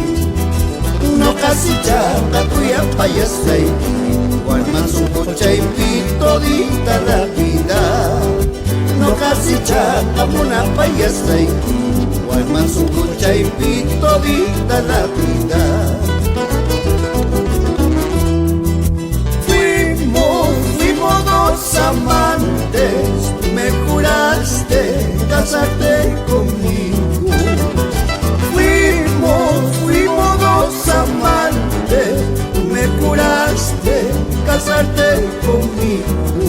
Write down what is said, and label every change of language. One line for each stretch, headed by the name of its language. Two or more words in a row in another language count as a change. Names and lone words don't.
Quechua: No casichata Cuyapayasaiki, Guarmasuco chaipi
Spanish: todita la vida.
Quechua: No casichata Munapayasaiki, Guarmasuco chaipi
Spanish: todita la vida. Amantes, tú me juraste casarte conmigo. Fuimos dos amantes, tú me juraste casarte conmigo.